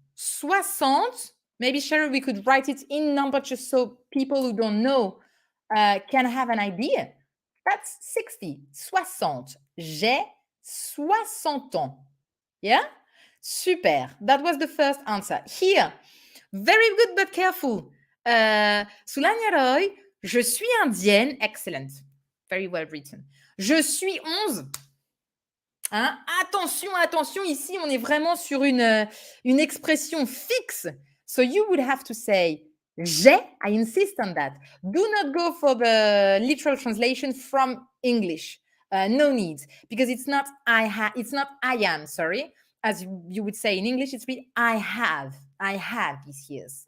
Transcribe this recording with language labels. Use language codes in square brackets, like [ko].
[en] 60. Maybe, Cheryl, we could write it in number just so people who don't know can have an idea. That's 60. [fr] 60. J'ai 60 ans. Yeah? Super. [en] That was the first answer. Here, very good but careful. [fr] Soulania Roy, je suis indienne. [en] Excellent. Very well written. [fr] Je suis 11. Hein? Attention, attention, ici, on est vraiment sur une expression fixe. [en] So you would have to say j'ai. I insist on that. Do not go for the literal translation from English. No need, because it's not it's not I am, sorry. As you would say in English, it's really I have these years.